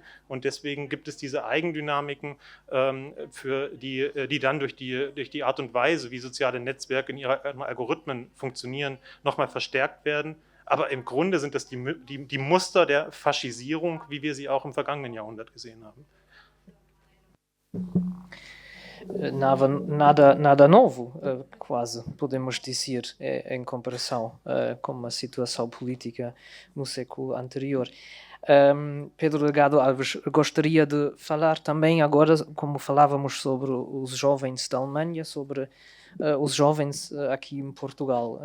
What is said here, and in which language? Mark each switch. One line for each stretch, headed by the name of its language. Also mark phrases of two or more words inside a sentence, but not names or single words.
German: Und deswegen gibt es diese Eigendynamiken, die dann durch die Art und Weise, wie soziale Netzwerke in ihren Algorithmen funktionieren, nochmal verstärkt werden. Aber im Grunde sind das die Muster der Faschisierung, wie wir sie auch im vergangenen Jahrhundert gesehen haben.
Portuguese: Nada novo, quase, podemos dizer, em comparação com a situação política no século anterior. Pedro Delgado Alves, gostaria de falar também agora, como falávamos sobre os jovens da Alemanha, sobre os jovens aqui em Portugal.